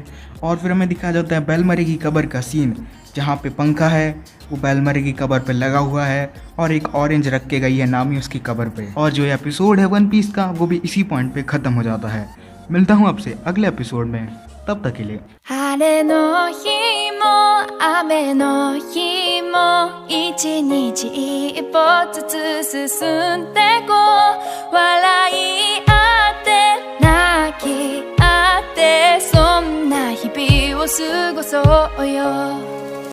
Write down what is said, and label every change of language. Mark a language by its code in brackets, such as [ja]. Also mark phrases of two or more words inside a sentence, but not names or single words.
[hi] और फिर हमें दिखाया जाता है बेलमरे की कब्र का सीन जहाँ पे पंखा है वो बेलमरे की कब्र पे लगा हुआ है और एक ऑरेंज रख के गई है नामी उसकी कब्र पे। और जो एपिसोड है वन पीस का वो भी इसी पॉइंट पे ख़त्म हो जाता है। मिलता हूँ आपसे अगले एपिसोड में, तब तक के लिए। [ja] 晴れの日も雨の日も一日一歩ずつ進んでこう笑い合って泣き合ってそんな日々を過ごそうよ